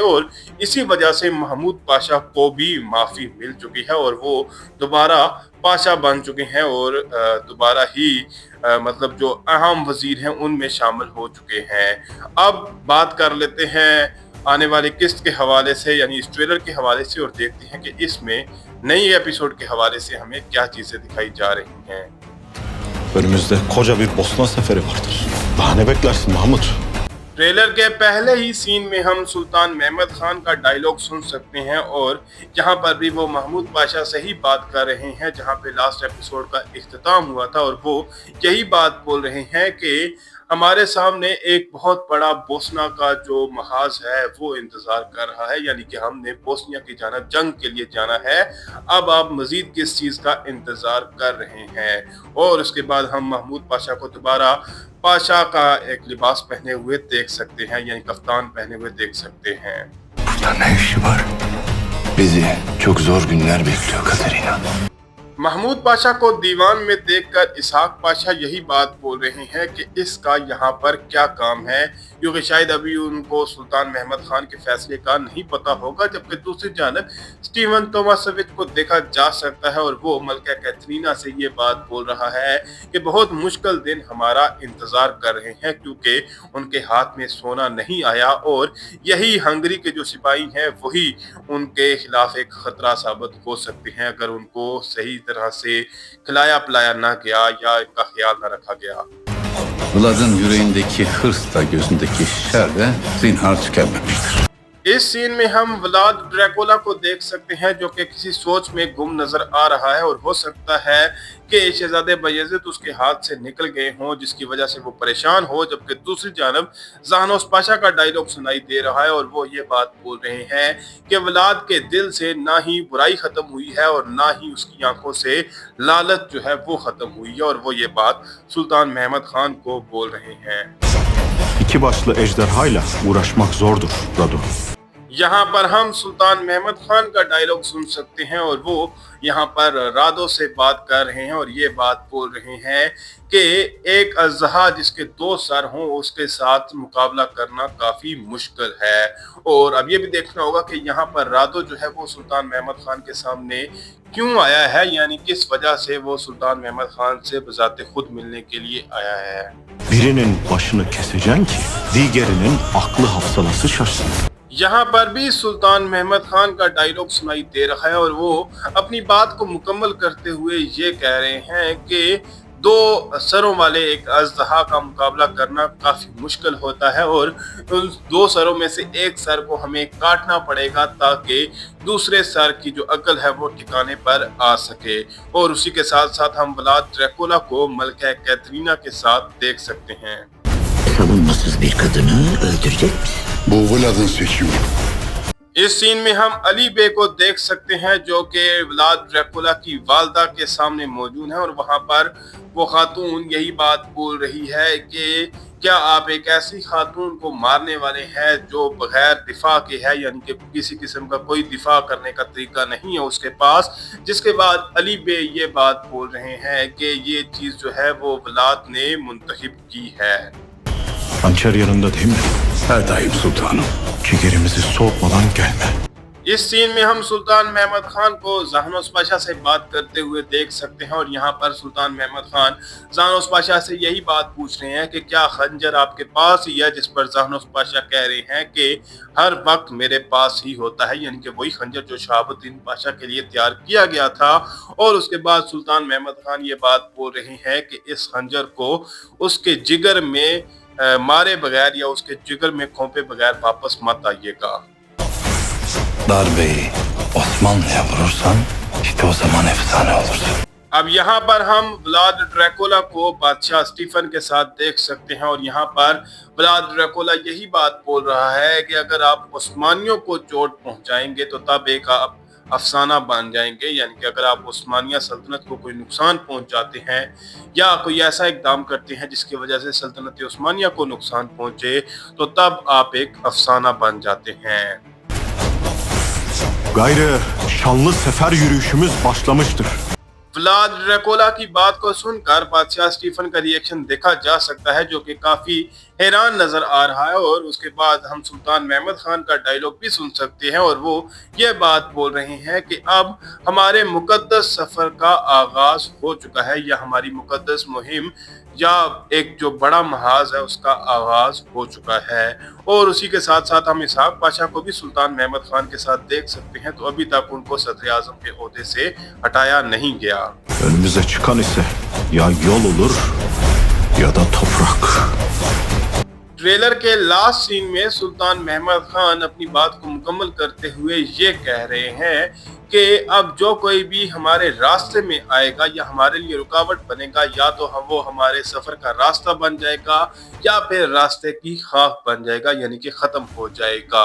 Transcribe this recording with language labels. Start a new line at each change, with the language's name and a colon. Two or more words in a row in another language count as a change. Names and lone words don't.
Urdu: اور اسی وجہ سے محمود پاشا کو بھی معافی مل چکی ہے اور وہ دوبارہ پاشا بن چکے ہیں اور دوبارہ ہی مطلب جو اہم وزیر ہیں ان میں شامل ہو چکے ہیں. اب بات کر لیتے ہیں آنے والے قسط کے حوالے سے، یعنی اس ٹریلر کے حوالے سے، اور دیکھتے ہیں کہ اس میں نئی ایپیسوڈ کے حوالے سے ہمیں کیا چیزیں دکھائی جا رہی ہیں.
Turkish: Önümüzde koca bir Bosna seferi vardır. Daha ne beklersin Mahmut?
Urdu: ٹریلر کے پہلے ہی سین میں ہم سلطان محمد خان کا ڈائیلاگ سن سکتے ہیں اور یہاں پر بھی وہ محمود پاشا سے ہی بات کر رہے ہیں جہاں پے
English: last episode
Urdu: کا اختتام ہوا تھا. اور وہ یہی بات بول رہے ہیں کہ ہمارے سامنے ایک بہت بڑا بوسنا کا جو محاذ ہے وہ انتظار کر رہا ہے، یعنی کہ ہم نے بوسنیا کی جانب جنگ کے لیے جانا ہے. اب آپ مزید کس چیز کا انتظار کر رہے ہیں. اور اس کے بعد ہم محمود پاشا کو دوبارہ پاشا کا ایک لباس پہنے ہوئے دیکھ سکتے ہیں، یعنی کفتان پہنے ہوئے دیکھ سکتے ہیں.
Turkish: Burada ne işi var? Bizi çok zor günler bekliyor Katerina.
Urdu: محمود پاشا کو دیوان میں دیکھ کر اسحاق پاشا یہی بات بول رہے ہیں کہ اس کا یہاں پر کیا کام ہے، کیونکہ شاید ابھی ان کو سلطان محمد خان کے فیصلے کا نہیں پتا ہوگا. جبکہ دوسری جانب سٹیون توماسیوچ کو دیکھا جا سکتا ہے اور وہ ملکہ کیتھرینا سے یہ بات بول رہا ہے کہ بہت مشکل دن ہمارا انتظار کر رہے ہیں، کیونکہ ان کے ہاتھ میں سونا نہیں آیا اور یہی ہنگری کے جو سپاہی ہیں وہی ان کے خلاف ایک خطرہ ثابت ہو سکتے ہیں اگر ان کو صحیح طرح سے کھلایا پلایا نہ گیا یا ان کا خیال نہ رکھا گیا.
Turkish: Vlad'ın yüreğindeki hırs da gözündeki şer de zinhar tükenmemiştir.
Urdu: اس سین میں ہم ولاد ڈریکولا کو دیکھ سکتے ہیں جو کہ کسی سوچ میں گم نظر آ رہا ہے اور ہو سکتا ہے کہ شہزادے بایزید اس کے ہاتھ سے نکل گئے ہوں جس کی وجہ سے وہ پریشان ہو. جبکہ دوسری جانب زاہنوس پاشا کا ڈائیلاگ سنائی دے رہا ہے اور وہ یہ بات بول رہے ہیں کہ ولاد کے دل سے نہ ہی برائی ختم ہوئی ہے اور نہ ہی اس کی آنکھوں سے لالچ جو ہے وہ ختم ہوئی ہے. اور وہ یہ بات سلطان محمد خان کو بول رہے ہیں.
Turkish: İki başlı ejderhayla uğraşmak zordur Radu.
Urdu: یہاں پر ہم سلطان محمد خان کا ڈائیلاگ سن سکتے ہیں اور وہ یہاں پر رادو سے بات کر رہے ہیں اور یہ بات بول رہے ہیں کہ ایک اژدہا جس کے دو سر ہوں اس کے ساتھ مقابلہ کرنا کافی مشکل ہے. اور اب یہ بھی دیکھنا ہوگا کہ یہاں پر رادو جو ہے وہ سلطان محمد خان کے سامنے کیوں آیا ہے، یعنی کس وجہ سے وہ سلطان محمد خان سے بذات خود ملنے کے لیے آیا ہے.
Turkish: Birinin başını keseceksin ki diğerinin aklı hafsalası şaşsın.
Urdu: یہاں پر بھی سلطان محمد خان کا ڈائیلاگ سنائی دے رہا ہے اور وہ اپنی بات کو مکمل کرتے ہوئے یہ کہہ رہے ہیں کہ دو سروں والے ایک اژدہا کا مقابلہ کرنا کافی مشکل ہوتا ہے اور ان دو سروں میں سے ایک سر کو ہمیں کاٹنا پڑے گا تاکہ دوسرے سر کی جو عقل ہے وہ ٹھکانے پر آ سکے. اور اسی کے ساتھ ساتھ ہم ولاد ڈریکولا کو ملکہ کیتھرینا کے ساتھ دیکھ سکتے ہیں.
Turkish: Savunmasız bir kadını öldürecek misin? Bu Vlad'ın seçimi.
Urdu: اس سین میں ہم علی بے کو دیکھ سکتے ہیں جو کہ ولاد ڈریکولا کی والدہ کے سامنے موجود ہے اور وہاں پر وہ خاتون یہی بات بول رہی ہے کہ کیا آپ ایک ایسی خاتون کو مارنے والے ہیں جو بغیر دفاع کے ہے، یعنی کہ کسی قسم کا کوئی دفاع کرنے کا طریقہ نہیں ہے اس کے پاس. جس کے بعد علی بے یہ بات بول رہے ہیں کہ یہ چیز جو ہے وہ ولاد نے منتخب کی ہے.
Turkish: Hançer yanında değil mi? Her daim sultanım. Ciğerimizi soğutmadan gelme.
Urdu: اس سین میں ہم سلطان محمد خان کو جہانوس پاشا سے بات کرتے ہوئے دیکھ سکتے ہیں اور یہاں پر سلطان محمد خان جہانوس پاشا سے یہی بات پوچھ رہے ہیں کہ کیا خنجر آپ کے پاس ہی ہے، جس پر جہانوس پاشا کہہ رہے ہیں کہ ہر وقت میرے پاس ہی ہوتا ہے، یعنی کہ وہی خنجر جو شہاب الدین پاشا کے لیے تیار کیا گیا تھا. اور اس کے بعد سلطان محمد خان یہ بات بول رہے ہیں کہ اس خنجر کو اس کے جگر میں مارے بغیر یا اس کے جگر میں کھوپے بغیر واپس مت آئیے گا.
Turkish: Darbeyi Osmanlı'ya vurursan işte o zaman efsane olursun.
Urdu: اب یہاں پر ہم ولاد ڈریکولا کو بادشاہ سٹیفن کے ساتھ دیکھ سکتے ہیں اور یہاں پر ولاد ڈریکولا یہی بات بول رہا ہے کہ اگر آپ عثمانیوں کو چوٹ پہنچائیں گے تو تب ایک آپ افسانہ بن جائیں گے، یعنی کہ اگر آپ عثمانیہ سلطنت کو کوئی نقصان پہنچ جاتے ہیں یا کوئی ایسا اقدام کرتے ہیں جس کی وجہ سے سلطنت عثمانیہ کو نقصان پہنچے تو تب آپ ایک افسانہ بن جاتے ہیں.
Turkish: Gayrı şanlı sefer yürüyüşümüz başlamıştır.
Urdu: ولاد ڈریکولا کی بات کو سن کر بادشاہ سٹیفن کا ری ایکشن دیکھا جا سکتا ہے جو کہ کافی حیران نظر آ رہا ہے. اور اس کے بعد ہم سلطان محمد خان کا ڈائیلاگ بھی سن سکتے ہیں اور وہ یہ بات بول رہے ہیں کہ اب ہمارے مقدس سفر کا آغاز ہو چکا ہے یا ہماری مقدس مہم یا ایک جو بڑا محاذ ہے اس کا آغاز ہو چکا ہے. اور اسی کے ساتھ ساتھ ہم اسحاق پاشا کو بھی سلطان محمد خان کے ساتھ دیکھ سکتے ہیں، تو ابھی تک ان کو صدر اعظم کے عہدے سے ہٹایا نہیں گیا.
Turkish: Önümüze çıkan ise ya yol olur ya da toprak.
Urdu: ٹریلر کے
English: last scene
Urdu: میں سلطان محمد خان اپنی بات کو مکمل کرتے ہوئے یہ کہہ رہے ہیں کہ اب جو کوئی بھی ہمارے راستے میں آئے گا یا ہمارے لیے رکاوٹ بنے گا یا تو وہ ہمارے سفر کا راستہ بن جائے گا یا پھر راستے کی خاک بن جائے گا، یعنی کہ ختم ہو جائے گا.